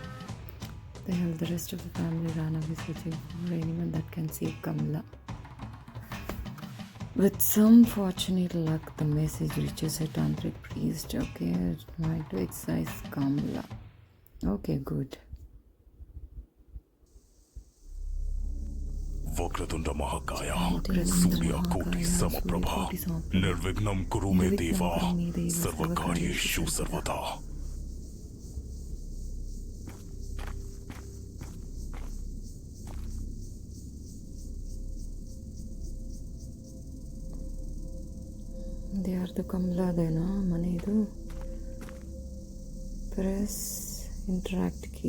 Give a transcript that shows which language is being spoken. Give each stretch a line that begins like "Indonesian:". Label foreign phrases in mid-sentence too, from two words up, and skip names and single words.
English: The hell, the rest of the family ran away searching for anyone that can save Kamala. With some fortunate luck, the message reaches a tantric priest. Okay, trying to exorcise Kamala. Okay, good.
Sanskrit: वक्रतुंड महाकाय सूर्यकोटि समप्रभा निर्विघ्नं कुरु मे देवा सर्वकार्येषु सर्वदा.
Kannada: ಯಾರ್ದು ಕಮಲಾದೇನಾ ಮನೆ ಇದು?
English: press interact key.